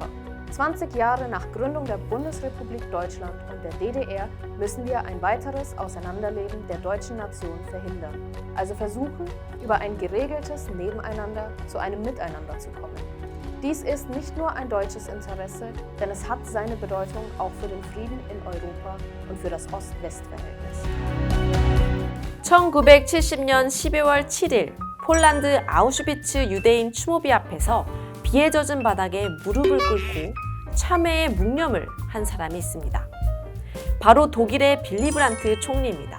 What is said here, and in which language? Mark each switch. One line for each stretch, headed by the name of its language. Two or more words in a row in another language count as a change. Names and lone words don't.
German: 20 Jahre nach Gründung der Bundesrepublik Deutschland und der DDR müssen wir ein weiteres Auseinanderleben der deutschen Nation verhindern. Also versuchen, über ein geregeltes Nebeneinander zu einem Miteinander zu kommen. Dies ist nicht nur ein deutsches Interesse, denn es hat seine Bedeutung auch für den Frieden in Europa und für das Ost-West-Verhältnis.
Korean: 1970년 12월 7일 폴란드 아우슈비츠 유대인 추모비 앞에서 비에 젖은 바닥에 무릎을 꿇고 참회의 묵념을 한 사람이 있습니다. 바로 독일의 빌리 브란트 총리입니다.